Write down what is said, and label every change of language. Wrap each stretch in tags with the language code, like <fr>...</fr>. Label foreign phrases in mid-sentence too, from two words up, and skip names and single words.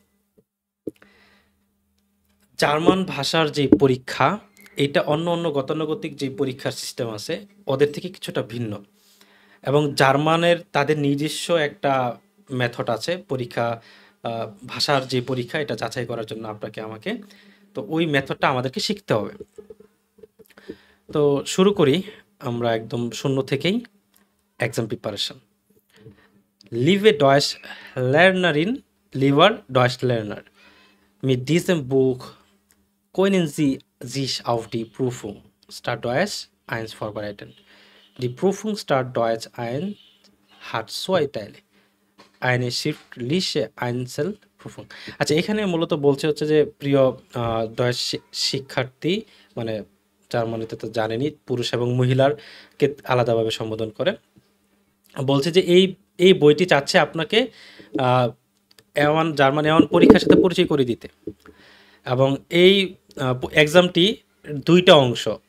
<bn>জার্মান ভাষার যে পরীক্ষা, এটা অন্য গতানুগতিক যে পরীক্ষার সিস্টেম আছে ওদের থেকে কিছুটা ভিন্ন, এবং জার্মানের তাদের নিজস্ব একটা মেথড আছে পরীক্ষা, ভাষার যে পরীক্ষা এটা যাচাই করার জন্য আমাকে, তো ওই মেথডটা আমাদেরকে শিখতে হবে। তো শুরু করি আমরা একদম শূন্য থেকেই</bn> <en>exam preparation.</en> <de>Liebe Deutschlernerin, lieber Deutschlerner, mit diesem Buch können Sie sich auf die Prüfung Start Deutsch 1 vorbereiten. Die Prüfung Start Deutsch 1 hat 2 Teile. Eine schriftliche Einzelprüfung.</de> <bn>আচ্ছা, এখানে মূলত বলছে হচ্ছে যে প্রিয় ডয়েচ শিক্ষার্থী, মানে জার্মানিতে তো জানেনই পুরুষ এবং মহিলারকে আলাদাভাবে সম্বোধন করে। বলছে যে এই বইটি চাচ্ছে আপনাকে জার্মান A1 পরীক্ষার সাথে পরিচয় করে দিতে, এবং এই এক্সামটি দুইটা অংশ।</bn>